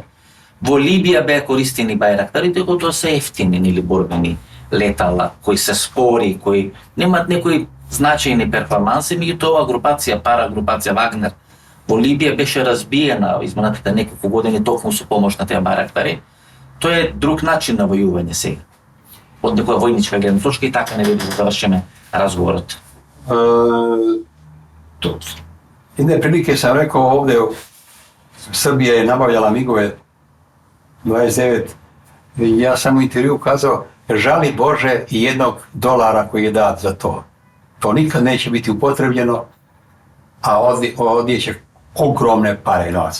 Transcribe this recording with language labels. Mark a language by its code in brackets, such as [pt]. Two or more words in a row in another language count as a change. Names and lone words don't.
[mk] Во Либија беа користени Байрактарите, кои тоа се ефтини или борбени летала, кои се спори, кои немаат некои значајни перформанси, меѓутоа групација, парагрупација Вагнер во Либија беше разбиена изминатите неколку години токму со помош на тие Байрактари. Тоа е друг начин на војување сега. Од некоја војничка гледна точка и така не би да завршиме разговорот. [sr] Jedne prilike sam rekao ovdje, Srbija je nabavljala migove 29, ja sam u intervju kazao, žali Bože i $1 koji je dat za to. To nikad neće biti upotrebljeno, a ovdje će ogromne pare novac.